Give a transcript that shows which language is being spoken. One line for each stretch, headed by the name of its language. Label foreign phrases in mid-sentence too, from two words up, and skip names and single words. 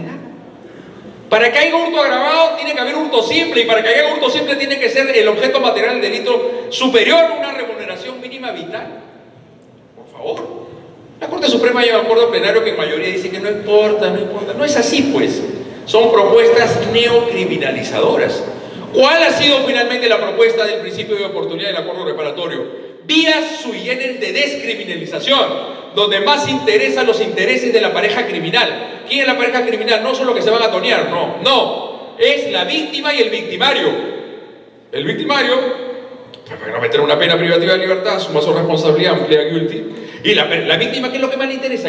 Spanish: Para que haya hurto agravado tiene que haber hurto simple, y para que haya hurto simple tiene que ser el objeto material del delito superior a una remuneración mínima vital. Por favor. La Corte Suprema lleva acuerdo plenario que en mayoría dice que no importa. No es así, pues. Son propuestas neocriminalizadoras. ¿Cuál ha sido finalmente la propuesta del principio de oportunidad del acuerdo reparatorio? Vías
Latin: sui generis
Spanish: de descriminalización, donde más interesan los intereses de la pareja criminal. ¿Quién es la pareja criminal? No son los que se van a tonear, no. Es la víctima y el victimario. El victimario, para no meter una pena privativa de libertad, asuma su responsabilidad, amplia guilty. Y la víctima, ¿qué es lo que más le interesa?